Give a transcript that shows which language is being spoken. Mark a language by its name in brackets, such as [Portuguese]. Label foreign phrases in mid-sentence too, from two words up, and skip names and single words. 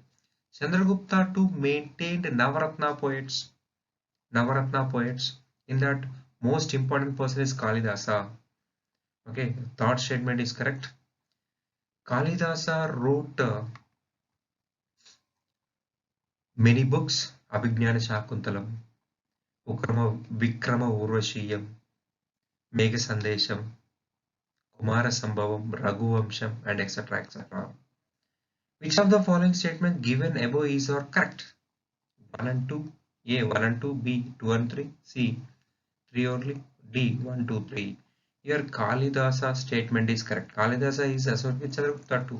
[English] Chandragupta too maintained Navaratna poets. Navaratna poets. In that, most important person is Kalidasa. Okay, third statement is correct. Kalidasa wrote many books. Abhignana Shakuntalam, Vikrama Urvashiyam, Megha Sandesham, Kumara Sambhavam, Raghuvamsham, and etc. etc. Which of the following statements given above is or correct? 1 and 2, A 1 and 2, B 2 and 3, C 3 only, D 1, 2, 3. Here Kalidasa statement is correct. Kalidasa is associated with Chandragupta too.